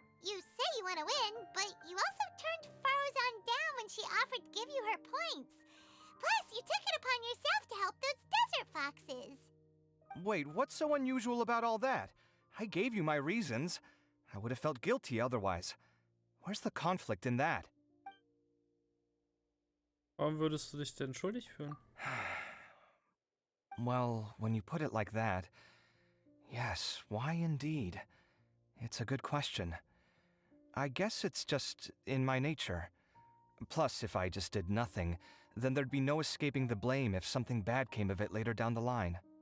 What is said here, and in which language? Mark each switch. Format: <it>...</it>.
<en>You say you want to win, but you also turned Farozan down when she offered to give you her points. Plus, you took it upon yourself to help those desert foxes. Wait, what's so unusual about all that? I gave you my reasons. I would have felt guilty otherwise. Where's the conflict in that?</en> <de>Warum würdest du dich denn schuldig fühlen?</de> <en>Well, when you put it like that, yes, why indeed? It's a good question. I guess it's just in my nature. Plus, if I just did nothing, then there'd be no escaping the blame if something bad came of it later down the line.</en>